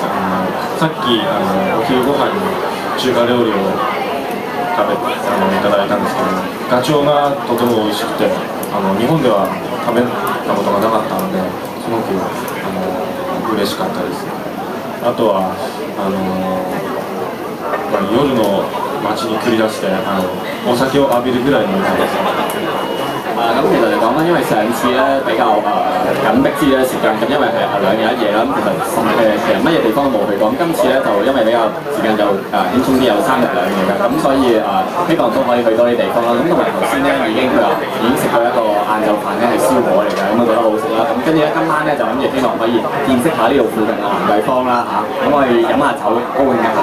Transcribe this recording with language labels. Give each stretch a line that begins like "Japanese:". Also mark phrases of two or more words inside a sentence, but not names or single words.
Japanese: さっきお昼ご飯に中華料理を食べいただいたんですけどガチョウがとても美味しくて日本では食べたことがなかったのですごく嬉しかったです。あとは夜の街に繰り出してお酒を浴びるぐらい飲みたいです。
Cantonese: 咁其實嚟講啦，因為上次咧比較緊迫啲嘅時間，咁因為係2日1夜啦，咁其實乜嘢地方都冇去過。咁今次咧就因為比較時間就輕鬆啲，有3日2夜㗎，咁所以希望都可以去多啲地方啦。咁同埋頭先咧佢話已經食過一個晏晝飯咧係燒鵝嚟㗎，咁覺得好好食啦。咁跟住咧今晚咧就諗住希望可以見識下呢度附近嘅蘭桂坊啦嚇，咁我哋飲下酒高興一下。